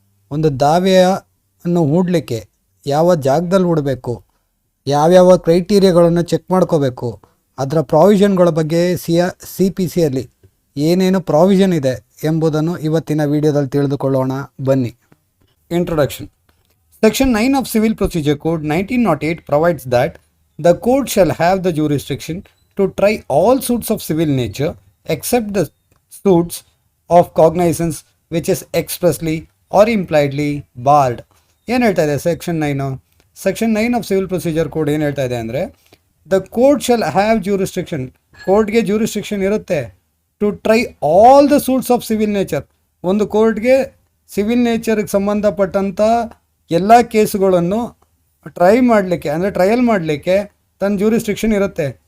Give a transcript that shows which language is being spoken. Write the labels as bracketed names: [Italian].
[Kannada] ಒಂದು ದಾವೆಯನ್ನು ಹೂಡಲಿಕ್ಕೆ ಯಾವ ಜಾಗದಲ್ಲಿ ಹೂಡಬೇಕು, ಯಾವ್ಯಾವ ಕ್ರೈಟೀರಿಯಾಗಳನ್ನು ಚೆಕ್ ಮಾಡ್ಕೋಬೇಕು, ಅದರ ಪ್ರಾವಿಷನ್ಗಳ ಬಗ್ಗೆ ಸಿ ಪಿ ಸಿಯಲ್ಲಿ ಏನೇನು ಪ್ರಾವಿಷನ್ ಇದೆ ಎಂಬುದನ್ನು ಇವತ್ತಿನ ವಿಡಿಯೋದಲ್ಲಿ ತಿಳಿದುಕೊಳ್ಳೋಣ. ಬನ್ನಿ. Introduction. [English] Section 9 of Civil Procedure Code 1908 provides that the court shall have the jurisdiction to try all suits of civil nature except the suits of cognizance which is expressly or impliedly barred. [Kannada] ಏನು ಹೇಳ್ತಾ ಇದೆ section 9? [English] section 9 of civil procedure code [Kannada] ಏನು ಹೇಳ್ತಾ ಇದೆ ಅಂದರೆ, [English] the court shall have jurisdiction, [Kannada] ಕೋರ್ಟ್ಗೆ jurisdiction ಇರುತ್ತೆ [English] To try all the suits of civil nature. [Kannada] ಒಂದು ಕೋರ್ಟ್ಗೆ ಸಿವಿಲ್ ನೇಚರ್ಗೆ ಸಂಬಂಧಪಟ್ಟಂಥ ಎಲ್ಲ ಕೇಸುಗಳನ್ನು ಟ್ರೈ ಮಾಡಲಿಕ್ಕೆ, ಅಂದರೆ ಟ್ರಯಲ್ ಮಾಡಲಿಕ್ಕೆ ತನ್ನ ಜ್ಯೂರಿಸ್ಟ್ರಿಕ್ಷನ್ ಇರುತ್ತೆ.